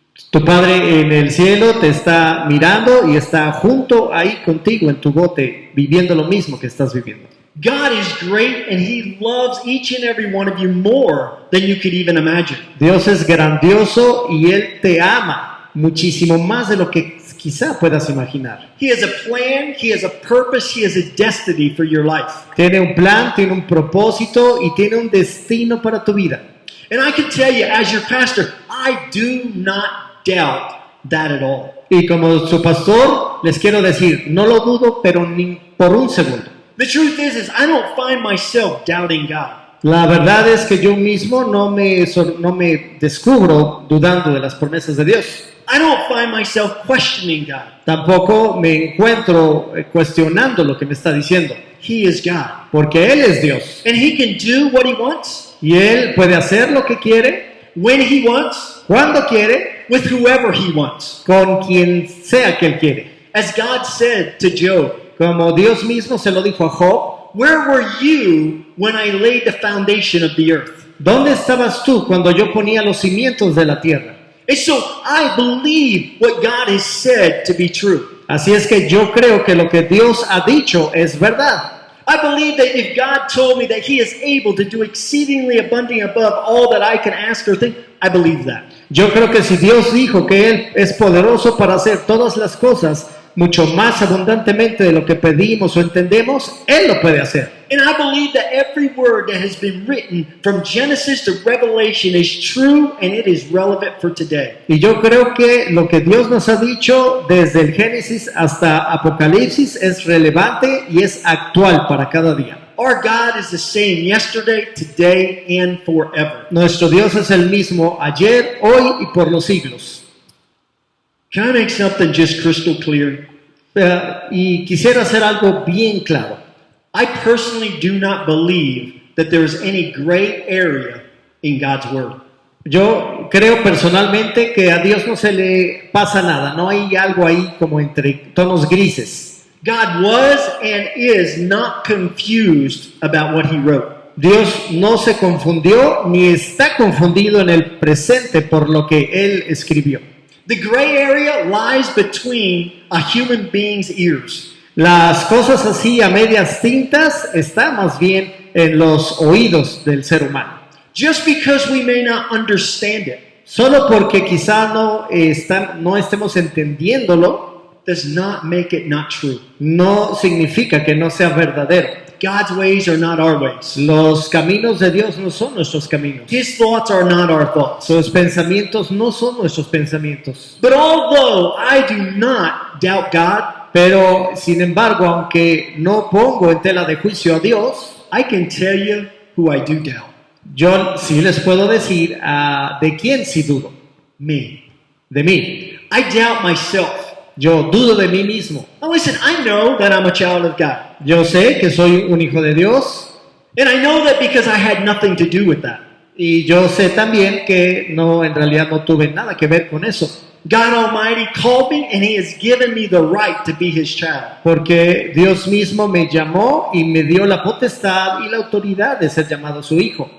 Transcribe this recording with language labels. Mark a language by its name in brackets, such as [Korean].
[Spanish] Tu Padre en el cielo te está mirando y está junto ahí contigo en tu bote, viviendo lo mismo que estás viviendo. [English] God is great and He loves each and every one of you more than you could even imagine. [Spanish] Dios es grandioso y Él te ama muchísimo más de lo que quizá puedas imaginar. [English] He has a plan, He has a purpose, He has a destiny for your life. [Spanish] Tiene un plan, tiene un propósito y tiene un destino para tu vida. [English] And I can tell you, as your pastor, I do not doubt that at all. [Spanish] Y como su pastor, les quiero decir, no lo dudo, pero ni por un segundo. [English] The truth is I don't find myself doubting God. [Spanish] La verdad es que yo mismo no me descubro dudando de las promesas de Dios. [English] I don't find myself questioning God. [Spanish] Tampoco me encuentro cuestionando lo que me está diciendo, [English] He is God. [Spanish] porque Él es Dios. [English] And He can do what He wants, [Spanish] Y Él puede hacer lo que quiere, [English] when He wants, [Spanish] cuando quiere, [English] with whoever He wants. [Spanish] con quien sea que Él quiere. [English] As God said to Job, [Spanish] Como Dios mismo se lo dijo a Job, [English] where were you when I laid the foundation of the earth? [Spanish] ¿dónde estabas tú cuando yo ponía los cimientos de la tierra? [English] And so I believe what God has said to be true. [Spanish] Así es que yo creo que lo que Dios ha dicho es verdad. [English] I believe that if God told me that He is able to do exceedingly abundantly above all that I can ask or think, I believe that. [Spanish] Yo creo que si Dios dijo que Él es poderoso para hacer todas las cosas mucho más abundantemente de lo que pedimos o entendemos, Él lo puede hacer. [English] And I believe that every word that has been written from Genesis to Revelation is true and it is relevant for today. [Spanish] Y yo creo que lo que Dios nos ha dicho desde el Génesis hasta Apocalipsis es relevante y es actual para cada día. [English] Our God is the same yesterday, today, and forever. [Spanish] Nuestro Dios es el mismo ayer, hoy y por los siglos. [English] Can I make something just crystal clear? [Spanish] Y quisiera hacer algo bien claro. [English] I personally do not believe that there is any gray area in God's Word. [Spanish] Yo creo personalmente que a Dios no se le pasa nada, no hay algo ahí como entre tonos grises. [English] God was and is not confused about what He wrote. [Spanish] Dios no se confundió ni está confundido en el presente por lo que Él escribió. [English] The gray area lies between a human being's ears. [Spanish] Las cosas así a medias tintas están más bien en los oídos del ser humano. [English] Just because we may not understand it [Spanish] Solo porque quizá no estemos entendiéndolo, [English] does not make it not true. [Spanish] no significa que no sea verdadero. [English] God's ways are not our ways. [Spanish] Los caminos de Dios no son nuestros caminos. [English] His thoughts are not our thoughts. [Spanish] Sus pensamientos no son nuestros pensamientos. [English] But although I do not doubt God, [Spanish] Pero, sin embargo, aunque no pongo en tela de juicio a Dios, [English] I can tell you who I do doubt. [Spanish] yo sí les puedo decir de quién sí dudo. [English] Me. [Spanish] De mí. [English] I doubt myself. [Spanish] Yo dudo de mí mismo. [English] Now listen, I know that I'm a child of God. [Spanish] Yo sé que soy un hijo de Dios [English] And I know that because I had nothing to do with that. [Spanish] y yo sé también que en realidad no tuve nada que ver con eso. [English] God Almighty called me and He has given me the right to be His child. [Spanish] Porque Dios mismo me llamó y me dio la potestad y la autoridad de ser llamado su hijo.